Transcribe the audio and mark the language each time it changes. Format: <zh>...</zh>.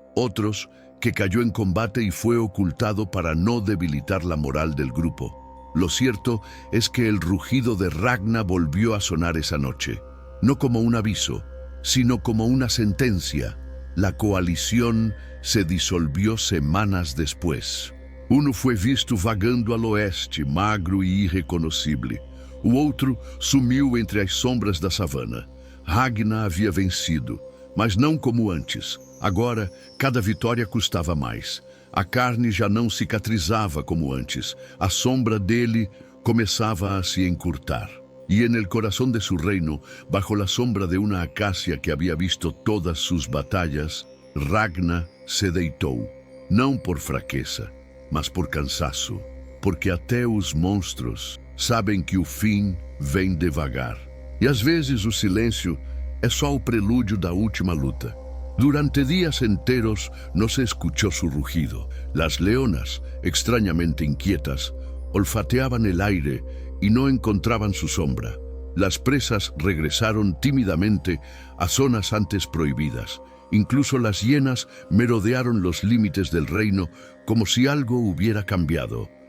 <es>Otros, que cayó en combate y fue ocultado para no debilitar la moral del grupo. Lo cierto es que el rugido de Ragna volvió a sonar esa noche. No como un aviso, sino como una sentencia. La coalición se disolvió semanas después.</es> <pt>Uno foi visto vagando al oeste, magro e irreconhecível. O outro sumiu entre as sombras da savana. Ragna havia vencido, mas não como antes. Agora, cada vitória custava mais. A carne já não cicatrizava como antes. A sombra dele começava a se encurtar.</pt> <es>Y en el corazón de su reino, bajo la sombra de una acacia que había visto todas sus batallas, Ragna</es> <pt>se deitou, não por fraqueza, mas por cansaço, porque até os monstros sabem que o fim vem devagar. E às vezes o silêncio é só o prelúdio da última luta.</pt> <es>Durante días enteros no se escuchó su rugido. Las leonas, extrañamente inquietas, olfateaban el aire y no encontraban su sombra. Las presas regresaron tímidamente a zonas antes prohibidas. Incluso las hienas merodearon los límites del reino como si algo hubiera cambiado.</es>